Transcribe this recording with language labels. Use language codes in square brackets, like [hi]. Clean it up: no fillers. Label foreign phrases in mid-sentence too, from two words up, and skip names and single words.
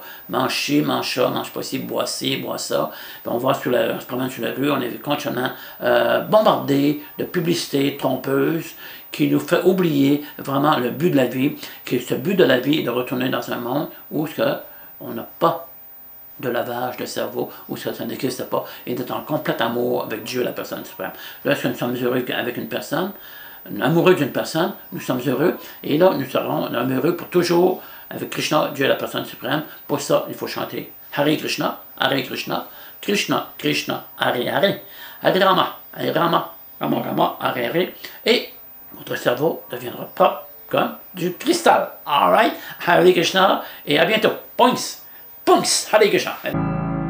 [fr] Mange ci, mange ça, mange pas ci, bois ci, bois ça. Puis on se promène sur la rue, on est continuellement bombardé de publicités trompeuses qui nous fait oublier vraiment le but de la vie, que ce but de la vie est de retourner dans un monde où on n'a pas de lavage de cerveau, où ça n'existe pas, et d'être en complet amour avec Dieu, la personne suprême. Lorsque nous sommes heureux avec une personne, amoureux d'une personne, nous sommes heureux, et là, nous serons heureux pour toujours avec Krishna, Dieu, la personne suprême. Pour ça, il faut chanter [sa] Hare Krishna, Krishna, Krishna, Hare Hare, Hare Rama, Rama, Rama, Hare Hare, [fr] et votre cerveau deviendra propre comme du cristal. Alright, [sa] Hare Krishna, [fr] et à bientôt. Points! Punks! [sa] Hare Krishna!